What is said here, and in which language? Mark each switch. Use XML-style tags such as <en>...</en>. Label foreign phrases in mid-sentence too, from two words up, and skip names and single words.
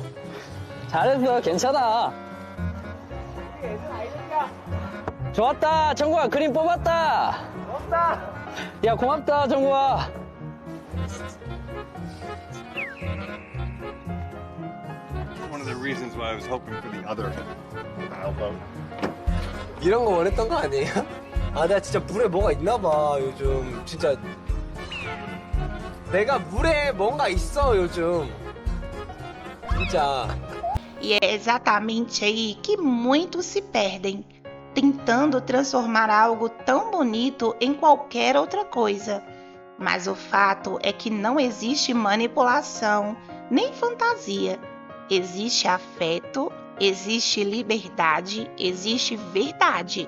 <ko>잘했어, 괜찮아. 좋았다, 정국아, 그림 뽑았다. 없다. 야, 고맙다, 정국아.</ko> <en>One of the reasons why I was hoping for the other album.</en> <ko>이런 거 원했던 거 아니에요? 아, 내가 진짜 물에 뭐가 있나 봐, 요즘. 진짜. 내가 물에 뭔가 있어, 요즘. 진짜.</ko> <pt>E é exatamente aí que muitos se perdem, tentando transformar algo tão bonito em qualquer outra coisa. Mas o fato é que não existe manipulação, nem fantasia. Existe afeto, existe liberdade, existe verdade.</pt>